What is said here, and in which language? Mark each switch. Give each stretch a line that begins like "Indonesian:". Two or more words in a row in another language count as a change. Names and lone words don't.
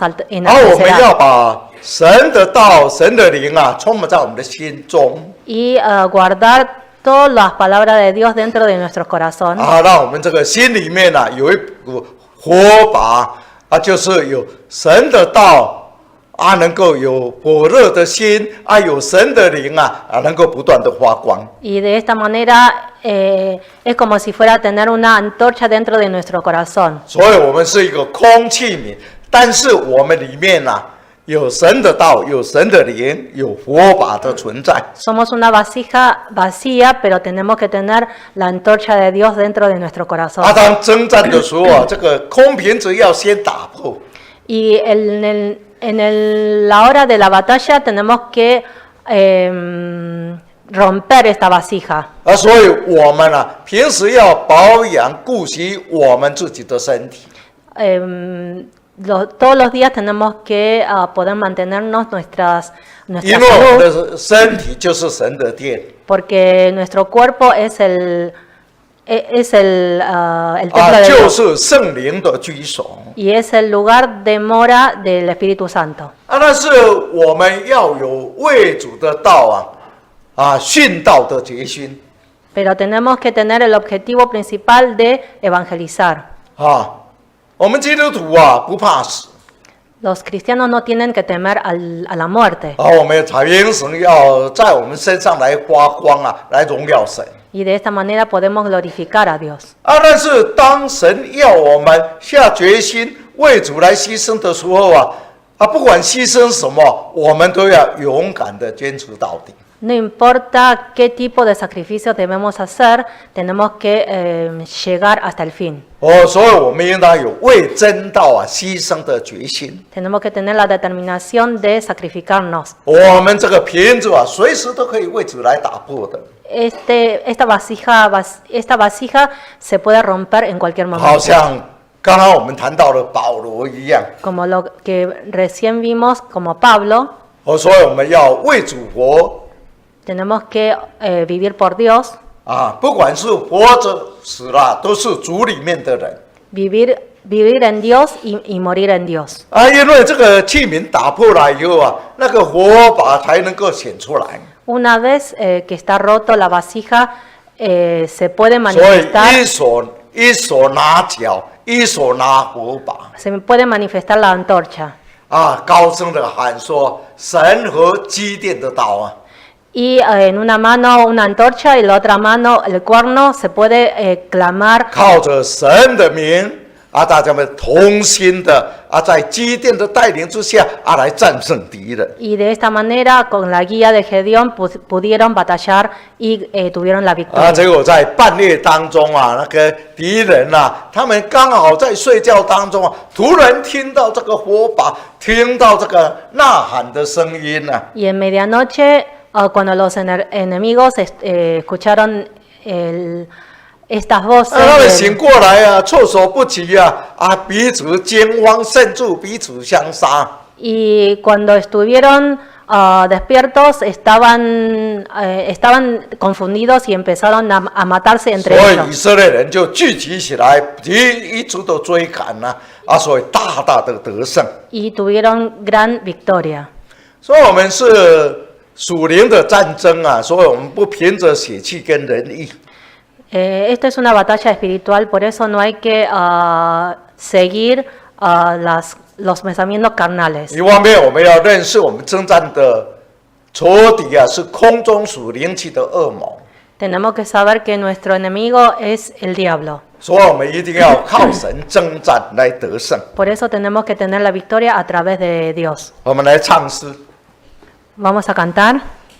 Chinese: 然后我们要
Spanish: enaltecerá.
Chinese: 把神的道、神的灵啊，充满在我们的心中
Spanish: Y guardar todas las palabras de Dios dentro de nuestros corazones.
Chinese: 啊，让我们这个心里面啊有一股火把啊，就是有神的道啊，能够有火热的心啊，有神的灵啊，能够不断的发光。
Spanish: Y de esta manera es como si fuera tener una antorcha dentro de nuestro corazón.
Chinese: 所以我们是一个空器皿，但是我们里面啊有神的道，有神的灵，有火把的存在。
Spanish: Somos una vasija vacía, pero tenemos que tener la antorcha de Dios dentro de nuestro corazón.
Chinese: 啊，当征战的时候啊，这个空瓶子要先打破。
Spanish: Y la hora de la batalla tenemos que romper esta vasija.
Chinese: 啊，所以我们啊，平时要保养、顾惜我们自己的身体。
Spanish: Todos los días tenemos que poder mantenernos nuestra
Chinese: 因为我们
Spanish: salud,
Chinese: 的身体就是神的殿
Spanish: porque nuestro cuerpo es el templo 啊， de
Chinese: 就
Spanish: Dios
Chinese: 是圣灵的居所
Spanish: y es el lugar de mora del Espíritu Santo. 啊。
Chinese: 但是我们要有为主的道啊，殉道的决心
Spanish: Pero tenemos que tener el objetivo principal de evangelizar.
Chinese: 啊。我们基督徒啊，不怕死
Spanish: Los cristianos no tienen que temer a la muerte.
Chinese: 啊，我们采英神要在我们身上来发光啊，来荣耀神
Spanish: Y de esta manera podemos glorificar a Dios. 啊。
Chinese: 但是当神要我们下决心为主来牺牲的时候啊，不管牺牲什么，我们都要勇敢的坚持到底。
Spanish: No importa qué tipo de sacrificio debemos hacer, tenemos que llegar hasta el fin.
Chinese: 所以我们应当有为真道牺牲的决心。
Spanish: Tenemos que tener la determinación de sacrificarnos.
Chinese: 我们这个瓶子随时都可以为主来打破的，
Spanish: Esta vasija se puede romper en cualquier
Chinese: 好
Spanish: momento.
Chinese: 像刚刚我们谈到的保罗一样。
Spanish: Como lo que recién vimos como Pablo,
Chinese: 所以我们要为主活
Spanish: tenemos que vivir por Dios,
Chinese: 不管是活着死了，都是主里面的人
Spanish: vivir en Dios y morir en Dios.
Chinese: 因为这个器皿打破了以后那个火把才能够显出来。
Spanish: Una vez que está roto la vasija, se puede
Chinese: 所以
Spanish: manifestar,
Chinese: 一手拿脚，一手拿火把
Spanish: se puede manifestar la antorcha.
Chinese: 高声的喊说：“神和基甸的道
Spanish: Y en una mano una antorcha y en la otra mano el cuerno, se puede clamar
Chinese: 靠着神的名大家们同心的在基甸的带领之下来战胜敌人。
Spanish: y de esta manera con la guía de Gedeón pudieron batallar y tuvieron la victoria.
Chinese: 结果在半夜当中那个敌人他们刚好在睡觉当中突然听到这个火把，听到这个呐喊的声音
Spanish: Y en medianoche, cuando los enemigos escucharon estas
Chinese: 他们
Spanish: voces,
Chinese: 醒过来措手不及彼此惊慌，甚至彼此相杀。
Spanish: y cuando estuvieron despiertos estaban confundidos y empezaron a matarse
Chinese: 所
Spanish: entre
Chinese: 以以
Spanish: ellos.
Chinese: 色列人就聚集起来，一直的追赶所以大大的得胜。
Spanish: Y tuvieron gran victoria.
Chinese: 所以我们是属灵的战争所以我们不凭着血气跟人意。
Spanish: Esto es una batalla espiritual, por eso no hay que seguir los pensamientos carnales.
Chinese: 一方面，我们要认识我们征战的仇敌是空中属灵气的恶魔，
Spanish: Tenemos que saber que nuestro enemigo es el diablo.
Chinese: 所以我们一定要靠神征战来得胜。
Spanish: Por eso tenemos que tener la victoria a través de Dios.
Chinese: 我们来唱诗。
Spanish: Vamos a cantar.